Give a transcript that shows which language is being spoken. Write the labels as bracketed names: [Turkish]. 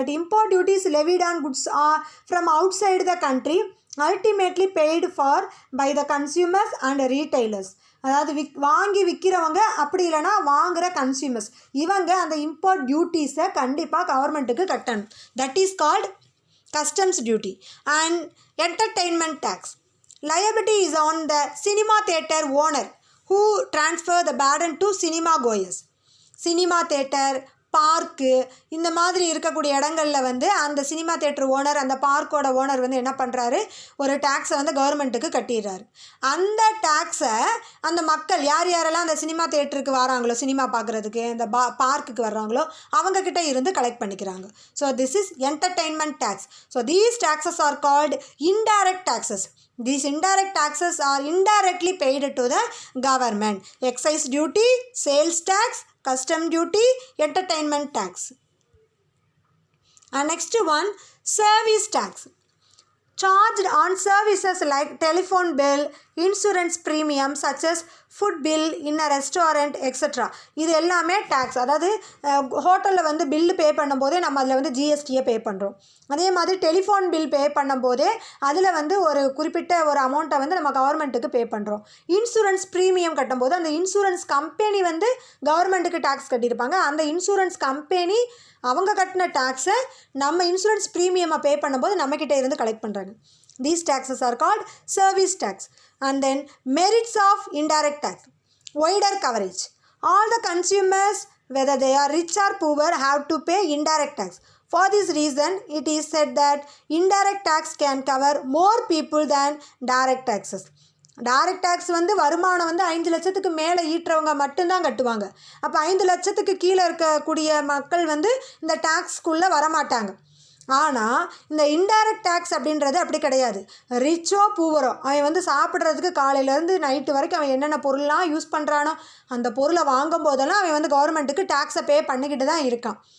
[English] That import duties levied on goods from outside the country ultimately paid for by the consumers and retailers. [Tamil] அதாவது வாங்கி விற்கிறவங்க அப்படி இல்லைனா வாங்குகிற consumers இவங்க அந்த இம்போர்ட் டியூட்டிஸை கண்டிப்பாக கவர்மெண்ட்டுக்கு கட்டணும். [English] That is called customs duty. And entertainment tax. Liability is on the cinema theatre owner who transfer the burden to cinema goers. [Tamil] Cinema theatre, park இந்த மாதிரி இருக்கக்கூடிய இடங்களில் வந்து அந்த சினிமா தேட்டர் ஓனர் அந்த பார்க்கோட ஓனர் வந்து என்ன பண்ணுறாரு, ஒரு டேக்ஸை வந்து கவர்மெண்ட்டுக்கு கட்டிடுறாரு. அந்த டேக்ஸை அந்த மக்கள் யார் யாரெல்லாம் அந்த சினிமா தேட்டருக்கு வராங்களோ சினிமா பார்க்குறதுக்கு அந்த பார்க்குக்கு வர்றாங்களோ அவங்கக்கிட்ட இருந்து கலெக்ட் பண்ணிக்கிறாங்க. [English] So this is entertainment tax. So these taxes are called indirect taxes. These indirect taxes are indirectly paid to the government. Excise duty, sales tax, custom duty, entertainment tax. And next one, service tax. Charged on services like telephone bill, insurance premium such as food bill in a restaurant etc. [Tamil] இது எல்லாமே tax. அதாவது ஹோட்டலில் வந்து bill பே பண்ணும்போதே நம்ம அதில் வந்து ஜிஎஸ்டியை பே பண்ணுறோம். அதே மாதிரி டெலிஃபோன் பில் பே பண்ணும்போதே அதில் வந்து ஒரு குறிப்பிட்ட ஒரு அமௌண்ட்டை வந்து நம்ம கவர்மெண்ட்டுக்கு பே பண்ணுறோம். இன்சூரன்ஸ் ப்ரீமியம் கட்டும்போது அந்த இன்சூரன்ஸ் கம்பெனி வந்து கவர்மெண்ட்டுக்கு டேக்ஸ் கட்டியிருப்பாங்க. அந்த இன்சூரன்ஸ் கம்பெனி அவங்க கட்டின டேக்ஸை நம்ம இன்சூரன்ஸ் ப்ரீமியமாக பே பண்ணும்போது நம்மக்கிட்ட இருந்து கலெக்ட் பண்ணுறாங்க. [English] These taxes are called service tax. And then merits of indirect tax. Wider coverage. All the consumers, whether they are rich or poor, have to pay indirect tax. For this reason, it is said that indirect tax can cover more people than direct taxes. [Tamil] Direct tax வந்து வருமானம் வந்து 5 லட்சத்துக்கு மேலே ஈட்டுறவங்க மட்டும்தான் கட்டுவாங்க. அப்போ 5 லட்சத்துக்கு கீழே இருக்கக்கூடிய மக்கள் வந்து இந்த டேக்ஸ்க்குள்ளே வரமாட்டாங்க. ஆனால் இந்த இன்டைரக்ட் டேக்ஸ் அப்படின்றது அப்படி கிடையாது. ரிச்சோ பூவரோ அவன் வந்து சாப்பிட்றதுக்கு காலையிலேருந்து நைட்டு வரைக்கும் அவன் என்னென்ன பொருள்லாம் யூஸ் பண்ணுறானோ அந்த பொருளை வாங்கும் போதெல்லாம் அவன் வந்து கவர்மெண்ட்டுக்கு டேக்ஸை பே பண்ணிக்கிட்டு தான் இருக்கான்.